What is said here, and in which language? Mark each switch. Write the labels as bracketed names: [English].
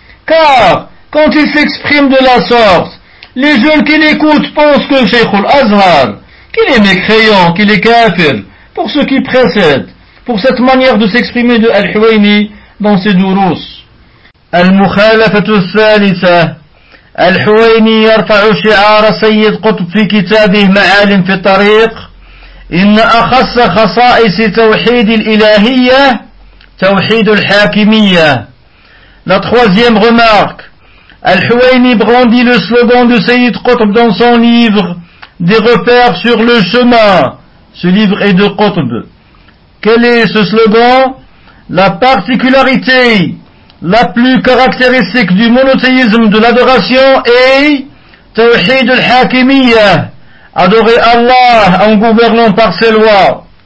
[French] Car, quand ils s'expriment de la sorte, les jeunes qui l'écoutent pensent que Cheikh al-Azhar, qu'il est mécréant, qu'il est kafir, pour ce qui précède, pour cette manière de s'exprimer de Al-Huwayni dans ses durous. [Arabic] Al-Mukhalafatu al-Thalitha. الحويني يرفع شعار سيد قطب في كتابه معالم في الطريق إن أخص خصائص توحيد الإلهية توحيد الحاكمية. [French] La troisième remarque, الحويني brandit le slogan de سيد قطب dans son livre Des repères sur le chemin. Ce livre est de قطب. Quel est ce slogan? La particularité la plus caractéristique du monothéisme de l'adoration est Tawhid al-Hakimiyya, adorer Allah en gouvernant par ses lois.